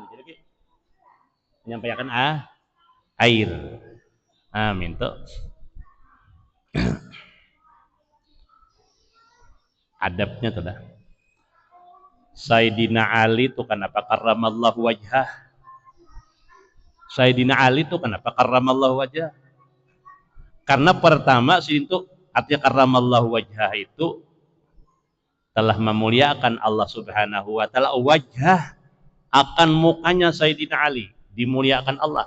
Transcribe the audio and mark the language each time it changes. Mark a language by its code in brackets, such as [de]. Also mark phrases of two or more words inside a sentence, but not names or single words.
[id] Jadi menyampaikan air. Minta adabnya tuh dah. Sayyidina Ali tuh kenapa [ar] كرم الله وجهه? [id] Sayyidina Ali tuh kenapa [ar] كرم الله وجهه? [id] Karena pertama sih itu artinya [ar] كرم الله وجهه [id] itu telah memuliakan Allah [ar] سبحانه وتعالى [id] wajhah akan mukanya Sayyidina Ali dimuliakan Allah.